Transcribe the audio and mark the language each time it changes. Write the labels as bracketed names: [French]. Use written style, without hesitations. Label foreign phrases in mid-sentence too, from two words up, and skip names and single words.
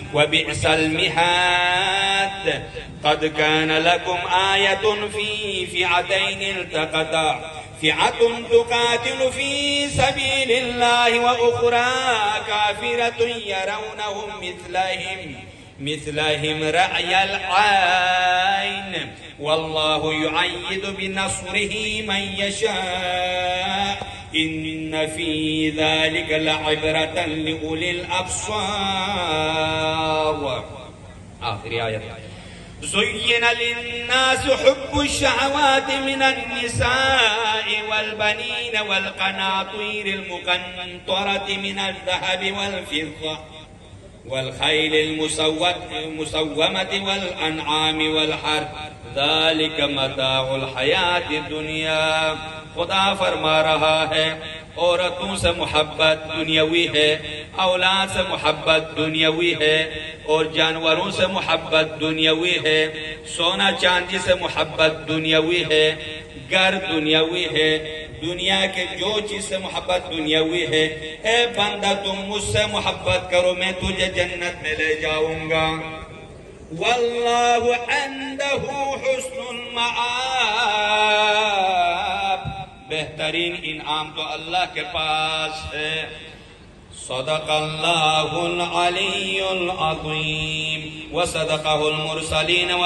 [Arabic] وبئس المهاد. قد كان لكم آية في فئتين التقتا فئة تقاتل في سبيل الله وأخرى كافرة يرونهم مثليهم رأي العين والله يؤيد بنصره من يشاء إن في ذلك لعبرة لأولي الأبصار. [Urdu] آخری آیت. [Arabic] زين للناس حب الشهوات من النساء والبنين والقناطير المقنطرة من الذهب والفضة والخيل المسومة والأنعام والحرث ذلك متاع الحياة الدنيا. [Urdu] خدا فرما رہا ہے عورتوں سے محبت دنیاوی ہے، اولاد سے محبت دنیاوی ہے، اور جانوروں سے محبت دنیاوی ہے، سونا چاندی سے محبت دنیاوی ہے، گھر دنیاوی ہے، دنیا کے جو چیز سے محبت دنیاوی ہے. اے بندہ تم مجھسے محبت کرو، میں تجھے جنت میں لے جاؤنگا. [Arabic] والله عنده حسن المآب, [Urdu] بہترین انعام تو اللہ کے پاس ہے. [Arabic] صدق الله العلي العظيم وصدقه المرسلين.